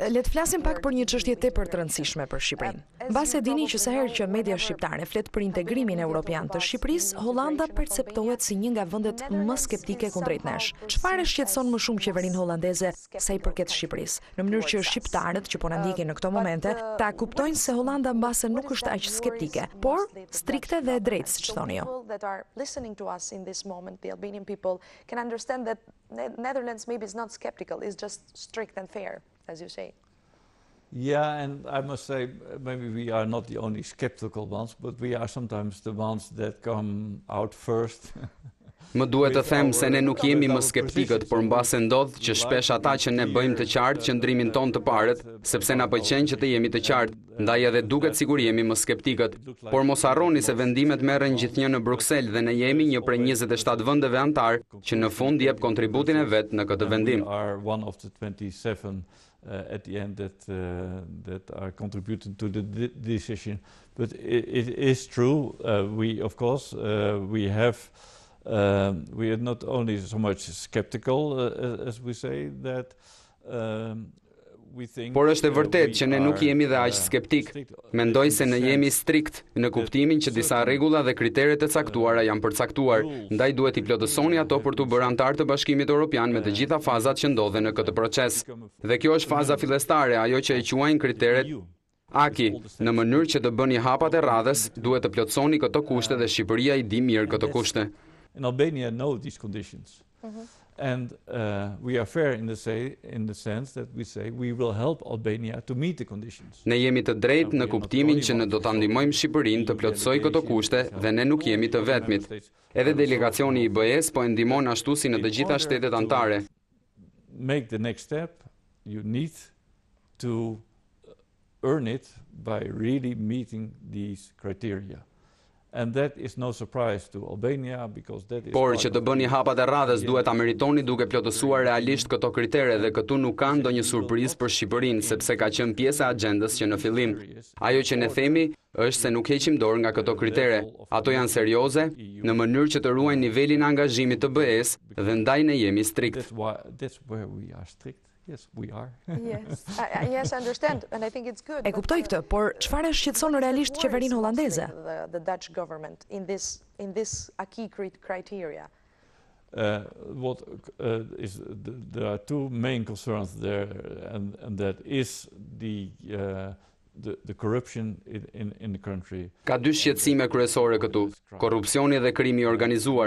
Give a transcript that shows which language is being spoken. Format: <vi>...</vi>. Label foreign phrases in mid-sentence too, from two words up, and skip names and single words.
<sq>Le të flasim pak për një çështje tepër të rëndësishme për Shqipërinë. Mbas e dini që sa herë që media shqiptare flet për integrimin evropian të Shqipërisë, Hollanda perceptohet si një nga vendet më skeptike kundrejt nesh. Çfarë shqetëson më shumë qeverinë hollandeze sa I përket Shqipërisë? Në mënyrë që shqiptarët që po na ndjekin në këto momente ta kuptojnë se Hollanda mbase nuk është aq skeptike, por strikte dhe e drejtë, siç thoni ju.</sq> <en>That are listening to us in this moment, the Albanian people can understand that Netherlands maybe is not skeptical, it's just strict and fair, as you say. Yeah, and I must say, maybe we are not the only skeptical ones, but we are sometimes the ones that come out first.</en> <sq>Më duhet të them se ne nuk jemi më skeptikët, por mbase ndodh që shpesh ata që ne bëjmë të qartë qëndrimin ton të parët, sepse na pëlqen që të jemi të qartë, ndaj edhe duket sikur jemi më skeptikët. Por mos harroni se vendimet merren gjithnjë në Bruksel dhe ne jemi një prej 27 vendeve antar që në fund jep kontributin e vet në këtë vendim.</sq> <en>We are one of the 27 at the end that are contributing to the decision. But it is true. We, of course, we are not only so much skeptical, as we say, that we think.</en> <sq>Por është e vërtetë që ne nuk jemi dhe aq skeptik. Mendoj se ne jemi strikt në kuptimin që disa rregulla dhe kriteret e caktuara janë përcaktuar, ndaj duhet I plotësoni ato për të bërë antar të Bashkimit Evropian me të gjitha fazat që ndodhen në këtë proces. Dhe kjo është faza fillestare, ajo që e quajnë kriteret Aki, në mënyrë që të bëni hapat e radhës, duhet të plotësoni këto kushte dhe Shqipëria I di mirë këto kushte.</sq> <en>In Albania know these conditions. And we are fair in the sense that we say we will help Albania to meet the conditions.</en> <sq>Ne jemi të drejtë në kuptimin që ne do ta ndihmojmë Shqipërinë të plotësojë këto kushte dhe ne nuk jemi të vetmit. Edhe delegacioni I BE-s po e ndihmon ashtu si në të gjitha shtetet anëtare.</sq> <en>Make the next step, you need to earn it by really meeting these criteria. And that is no surprise to Albania because that is.</en> <sq>Por që të bëni hapat e radhës duhet ta meritoni duke plotësuar realisht këto kritere dhe këtu nuk ka ndonjë surprizë për Shqipërinë sepse ka qenë pjesë e agjendës që në fillim. Ajo që ne themi është se nuk heqim dorë nga këto kritere. Ato janë serioze në mënyrë që të ruajnë nivelin e angazhimit të BE-s dhe ndaj ne jemi strikt.</sq> <en>That's where we are strict. Yes, we are. Yes, yes, I understand, and I think it's good.</en> <sq>E kuptoj këtë, por çfarë shqetëson realisht qeverinë hollandeze?</sq> <en>The Dutch government in this acquis criteria. There are two main concerns there, and that is the corruption in the country.</en> <sq>Ka dy shqetësime kryesore këtu: korrupsioni dhe krimi i organizuar.</sq>